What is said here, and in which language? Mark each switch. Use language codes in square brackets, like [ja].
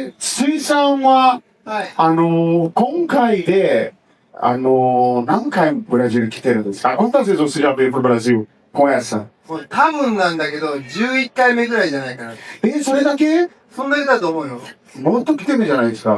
[ja] Sui-sanは、今回で、何回ブラジル来てるんですか? [pt] Quantas vezes você já veio pro Brasil com essa? [ja] 多分なんだけど、11回目ぐらいじゃないかな。それだけ? そんだけだと思うよ。もっと来てるじゃないですか.